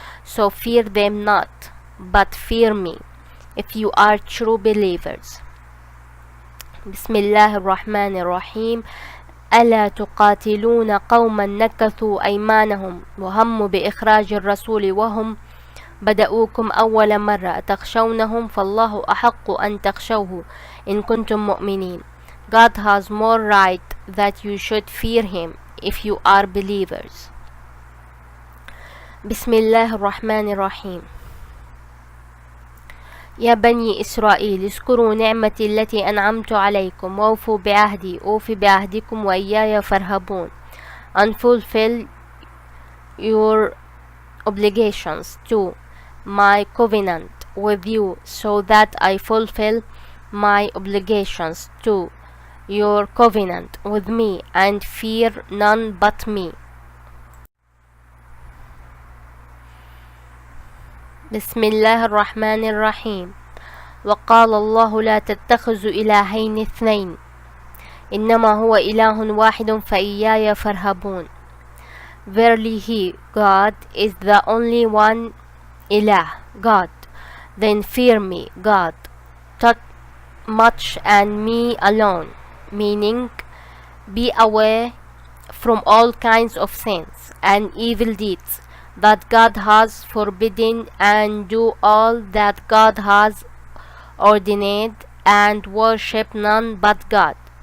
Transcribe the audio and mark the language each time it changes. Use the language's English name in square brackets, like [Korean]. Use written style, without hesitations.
[English] So fear them not, but fear me, if you are true believers. [Arabic] Bismillah ar-Rahman ar-Rahim. ألا تقاتلون قوما نكثوا أيمانهم وهموا بإخراج الرسول وهم بدأوكم أول مرة تخشونهم فالله أحق أن تخشوه إن كنتم مؤمنين. [English] God has more right that you should fear him if you are believers. [Arabic] بسم الله الرحمن الرحيم. يا بني إسرائيل اذكروا نعمتي التي أنعمت عليكم وأوفوا بعهدي أوف بعهدكم وإياي فارهبون. [English] And fulfill your obligations to my covenant with you so that I fulfill my obligations to your covenant with me and fear none but me. [Arabic] بسم الله الرحمن الرحيم. وقال الله لا تتخذوا إلهين اثنين إنما هو إله واحد فإياي فارهبون. [English] Verily he, God, is the only one ilah, God. Then fear me, God, that much and me alone. Meaning, be away from all kinds of sins and evil deeds that God has forbidden and do all that God has ordained and worship none but God.